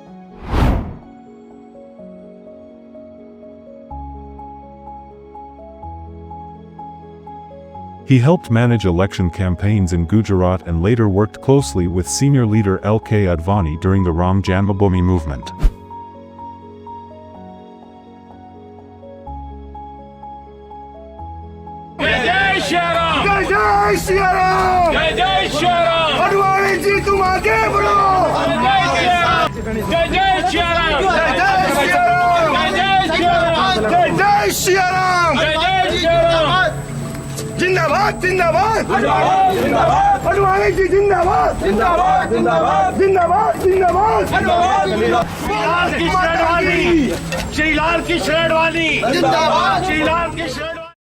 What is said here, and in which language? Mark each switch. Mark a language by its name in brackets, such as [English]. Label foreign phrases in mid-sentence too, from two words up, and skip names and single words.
[English] He helped manage election campaigns in Gujarat and later worked closely with senior leader L.K. Advani during the Ram Janmabhoomi movement. [Hindi] जय श्री राम, जय श्री राम, जय श्री राम, अडवाणी जी तुम आगे बढ़ो, जय श्री राम, जय श्री राम, जय श्री राम, जय श्री राम, जय श्री राम, जय श्री राम। जिंदाबाद जिंदाबाद अडवाणी जी जिंदाबाद जिंदाबाद जिंदाबाद जिंदाबाद जिंदाबाद श्रीलाल की शेरवानी जिंदाबाद श्रीलाल की शेरवानी.